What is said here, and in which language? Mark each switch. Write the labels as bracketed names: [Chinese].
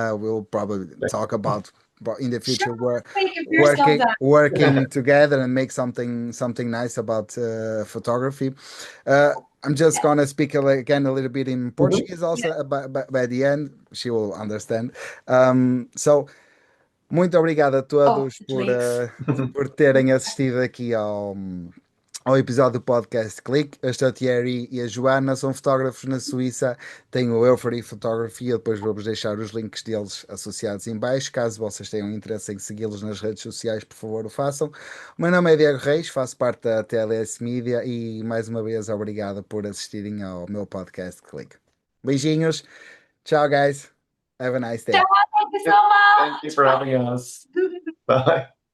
[English] We'll probably talk about in the future working together and make something nice about photography. I'm just gonna speak again a little bit in Portuguese also, by the end she will understand. [Portuguese] So muito obrigado a todos por terem assistido aqui ao episódio do podcast Clique. Este é o Thierry e a Joana, são fotógrafos na Suíça, têm o Euphory Fotografia, depois vou-vos deixar os links deles associados em baixo, caso vocês tenham interesse em segui-los nas redes sociais, por favor o façam. O meu nome é Diego Reis, faço parte da TLS Media e mais uma vez obrigado por assistirem ao meu podcast Clique. Beijinhos, tchau [English] guys, have a nice day. Thank you so much. Thank you for having us. Bye.